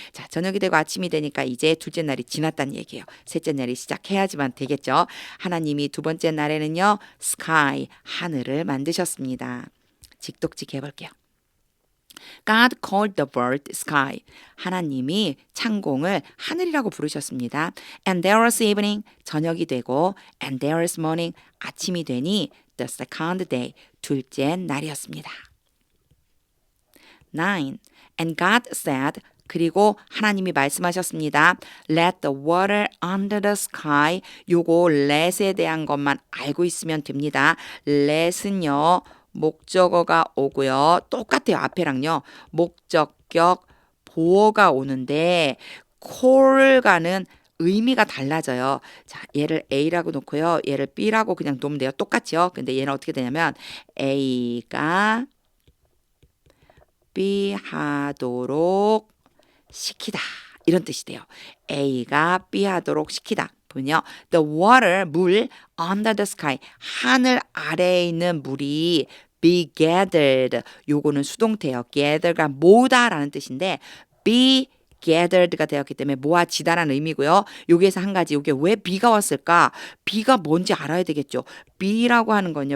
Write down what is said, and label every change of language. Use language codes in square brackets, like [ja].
[ko] 자, 저녁이 되고 아침이 되니까 이제 둘째 날이 지났다는 얘기예요. 셋째 날이 시작해야지만 되겠죠. 하나님이 두 번째 날에는요. sky, 하늘을 만드셨습니다. 직독직 해볼게요. [en] God called the bird sky. [ko] 하나님이 창공을 하늘이라고 부르셨습니다. [en] And there was evening. [ko] 저녁이 되고 [en] and there was morning. [ko] 아침이 되니 [en] the second day. [ko] 둘째 날이었습니다. 9. [en] And God said, [ko] 그리고 하나님이 말씀하셨습니다. [en] Let the water under the sky. [ko] 요거 let에 대한 것만 알고 있으면 됩니다. let은요. 목적어가 오고요. 똑같아요. 앞에랑요. 목적격 보어가 오는데 call과는 의미가 달라져요. 자, 얘를 A라고 놓고요. 얘를 B라고 그냥 놓으면 돼요. 똑같죠. 근데 얘는 어떻게 되냐면 A가 B 하도록 시키다. 이런 뜻이 돼요. A가 B 하도록 시키다. 보면요. [en] The water, 물, under the sky. [ko] 하늘 아래에 있는 물이 [en] be gathered. [ko] 요거는 수동태예요. gather가 모다라는 뜻인데 be gathered가 되었기 때문에 모아지다라는 의미고요. 여기에서 한 가지, 이게 왜 be가 왔을까? be가 뭔지 알아야 되겠죠. be라고 하는 건요.